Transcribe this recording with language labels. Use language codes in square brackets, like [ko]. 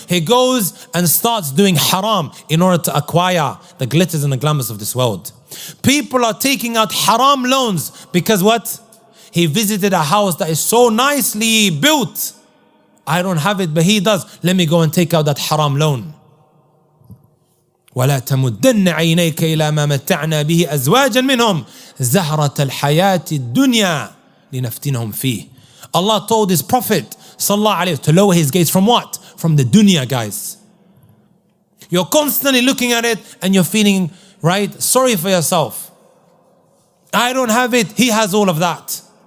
[en] He goes and starts doing haram in order to acquire the glitters and the glamours of this world. People are taking out haram loans because what? He visited a house that is so nicely built. I don't have it, but he does. Let me go and take out that haram loan. [ar] ولا تمدن عينيك إلى ما متعنا به أزواجا منهم زهرة الحياة الدنيا لنفتنهم فيه. [en] Allah told his Prophet sallallahu alaihi wasallam to lower his gaze from what? From the dunya, guys. You're constantly looking at it and you're feeling, right, sorry for yourself. I don't have it. He has all of that.